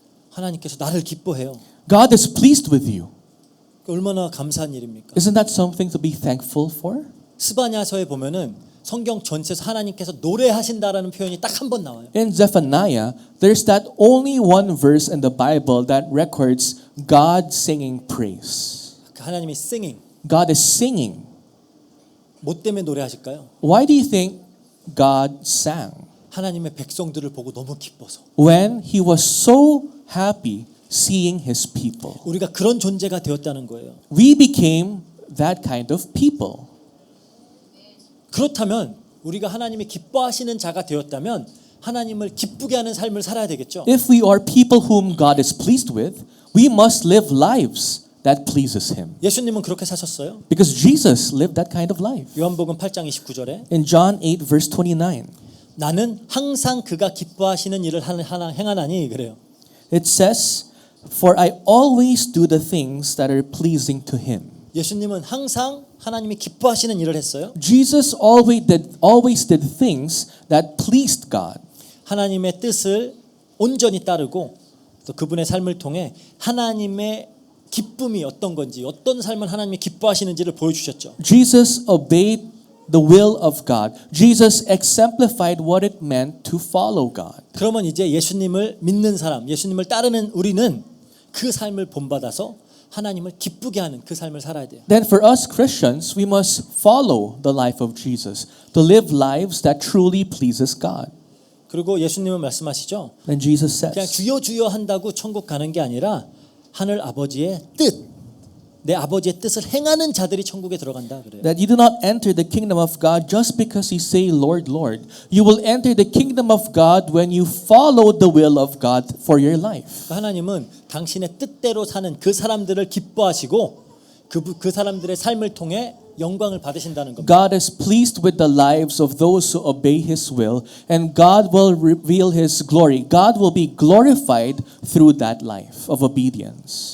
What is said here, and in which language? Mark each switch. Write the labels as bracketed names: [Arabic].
[Korean] 하나님께서 나를 기뻐해요. [English] God is pleased with you. [Korean] 얼마나 감사한 일입니까? [English] Isn't that something to be thankful for? [Korean] 스바냐서에 보면은 성경 전체에서 하나님께서 노래하신다라는 표현이 딱 한 번 나와요. [English] In Zephaniah, there's that only one verse in the Bible that records God singing praise. [Korean] 하나님이 [English] singing. God is singing. [Korean] 뭐 때문에 노래하실까요? [English] Why do you think God sang? [Korean] 하나님의 백성들을 보고 너무 기뻐서. [English] When He was so happy seeing His people. [Korean] 우리가 그런 존재가 되었다는 거예요. [English] We became that kind of people. [Korean] 그렇다면 우리가 하나님이 기뻐하시는 자가 되었다면 하나님을 기쁘게 하는 삶을 살아야 되겠죠. [English] If we are people whom God is pleased with, we must live lives that pleases Him. [Korean] 예수님은 그렇게 사셨어요. [English] Because Jesus lived that kind of life. [Korean] 요한복음 8장 29절에 [English] In John 8 verse 29, [Korean] 나는 항상 그가 기뻐하시는 일을 행하나니 그래요. [English] it says, "For I always do the things that are pleasing to Him." [Korean] 예수님은 항상 하나님이 기뻐하시는 일을 했어요. [English] Jesus always did things that pleased God. [Korean] 하나님의 뜻을 온전히 따르고 또 그분의 삶을 통해 하나님의 기쁨이 어떤 건지 어떤 삶을 하나님이 기뻐하시는지를 보여주셨죠. [English] Jesus obeyed the will of God. Jesus exemplified what it meant to follow God. [Korean] 그러면 이제 예수님을 믿는 사람, 예수님을 따르는 우리는 그 삶을 본받아서 하나님을 기쁘게 하는 그 삶을 살아야 돼요. [English] Then for us Christians, we must follow the life of Jesus to live lives that truly pleases God. [Korean] 그리고 예수님은 말씀하시죠. [English] Then Jesus [Korean] 그냥 [English] says, [Korean] 주여 주여 한다고 천국 가는 게 아니라 하늘 아버지의 뜻, 내 아버지의 뜻을 행하는 자들이 천국에 들어간다 그래요. [English] that you do not enter the kingdom of God just because you say, Lord, Lord. You will enter the kingdom of God when you follow the will of God for your life. [Korean] 하나님은 당신의 뜻대로 사는 그 사람들을 기뻐하시고 그 사람들의 삶을 통해 영광을 받으신다는 겁니다. [English] God is pleased with the lives of those who obey His will, and God will reveal His glory. God will be glorified through that life of obedience.